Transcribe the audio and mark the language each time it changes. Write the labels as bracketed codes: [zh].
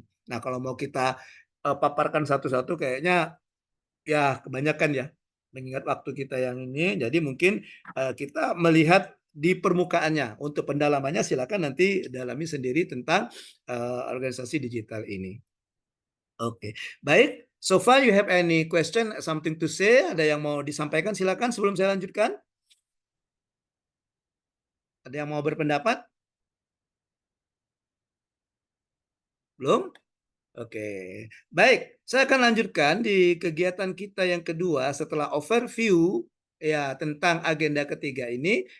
[id] Nah, kalau mau kita paparkan satu-satu kayaknya ya kebanyakan ya, mengingat waktu kita yang ini. Jadi mungkin kita melihat di permukaannya. Untuk pendalamannya silakan nanti dalami sendiri tentang organisasi digital ini. Oke, baik. [en] So far you have any question, something to say? [id] Ada yang mau disampaikan? Silakan sebelum saya lanjutkan. Ada yang mau berpendapat? Belum? Oke, baik. Saya akan lanjutkan di kegiatan kita yang kedua setelah overview ya tentang agenda ketiga ini.